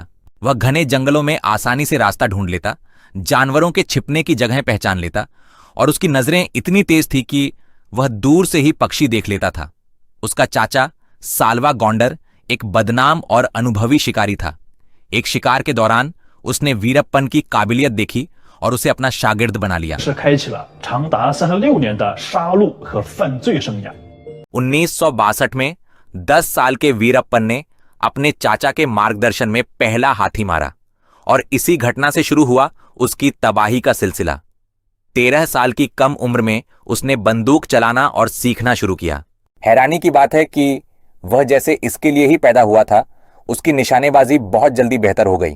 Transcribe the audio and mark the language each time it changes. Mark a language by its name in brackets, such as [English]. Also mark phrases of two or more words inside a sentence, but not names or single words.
[Hindi] वह घने जंगलों में आसानी से रास्ता ढूंढ लेता, जानवरों के छिपने की जगह पहचान लेता और उसकी नजरें इतनी तेज थी कि वह दूर से ही पक्षी देख लेता था। उसका चाचा साल्वा गौंडर एक बदनाम और अनुभवी शिकारी था। एक शिकार के दौरान उसने वीरप्पन की काबिलियत देखी और उसे अपना शागिर्द बना लिया। [Chinese] 是开启了长达36年的杀戮和犯罪生涯。 [Hindi] 1962 में 10 साल के वीरप्पन ने अपने चाचा के मार्गदर्शन में पहला हाथी मारा और इसी घटना से शुरू हुआ उसकी तबाही का सिलसिला। 13 साल की कम उम्र में उसने बंदूक चलाना और सीखना शुरू किया। हैरानी की बात है कि वह जैसे इसके लिए ही पैदा हुआ था, उसकी निशानेबाजी बहुत जल्दी बेहतर हो गई।